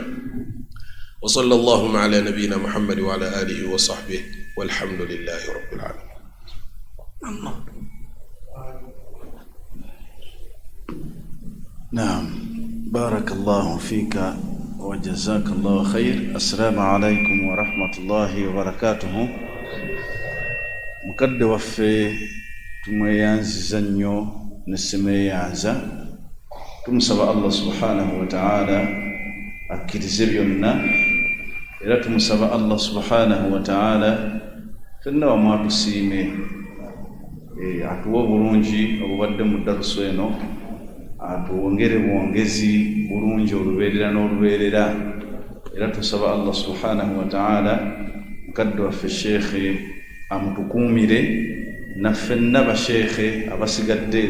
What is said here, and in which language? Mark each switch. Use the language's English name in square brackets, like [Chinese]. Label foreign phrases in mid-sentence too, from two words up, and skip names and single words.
[Arabic] وصلى اللهم على نبينا محمد وعلى آله وصحبه والحمد لله رب العالمين. نعم بارك الله فيك وجزاك الله خير. السلام عليكم ورحمة الله وبركاته. [Ganda] mukadde waffe tumweyanziza nnyo nesimeyanza, tumusaba [Arabic] الله سبحانه وتعالى [Ganda] akkirize byonna, era tumusaba [Arabic] الله سبحانه وتعالى [Ganda] fenna wamwatusiime atuwe obulungi obubadde mu darusu eno, atuwongere buwongezi bulungi olubeerera n'olubeerera, era tusaba [Arabic] الله سبحانه وتعالى [Ganda] mukadde waffe sheekhe amutukuumire na ffenna basheekhe abasigadde.